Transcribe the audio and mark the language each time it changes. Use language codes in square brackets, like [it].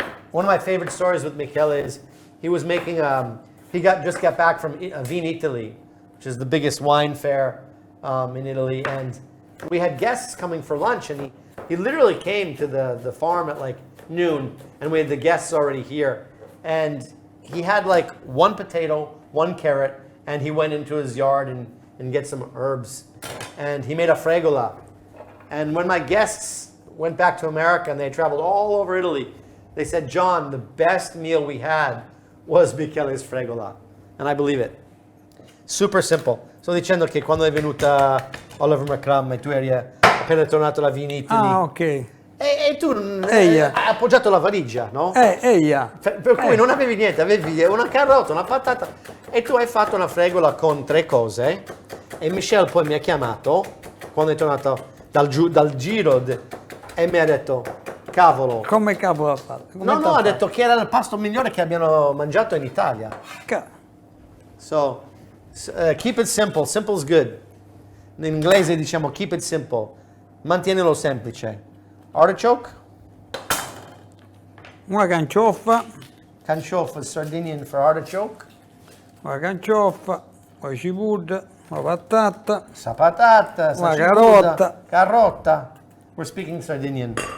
[en] One of my favorite stories with Michele is he was making, just got back from Vin Italy, which is the biggest wine fair in Italy, and we had guests coming for lunch, and he literally came to the farm at like noon, and we had the guests already here, and he had like one potato, one carrot, and he went into his yard and get some herbs, and he made a fregola. And when my guests went back to America and they traveled all over Italy, They said, John, the best meal we had was Michele's fregola. And I believe it. Super simple. [it] Sto dicendo che quando è venuta Oliver McCrum e tu eri appena tornato da Vini Italy. Ah, ok. E tu [sc] Eia. [it] hai appoggiato la valigia, no? [sc] Eia. [it] Per cui non avevi niente, avevi una carota, una patata e tu hai fatto una fregola con 3 cose e Michele poi mi ha chiamato quando è tornato dal giro e mi ha detto, cavolo. Come cavolo ha fatto? No, ha detto che era il pasto migliore che abbiano mangiato in Italia. [en] So, keep it simple, simple is good. [it] In inglese diciamo [en] keep it simple, [it] mantienilo semplice. [en] Artichoke? [it] Una cancioffa. [en] Cancioffa is Sardinian for artichoke. [it] Una cancioffa, poi cipolla, una patata. [sc] Sa patata, [it] Una cipolla, carota. [en] We're speaking Sardinian.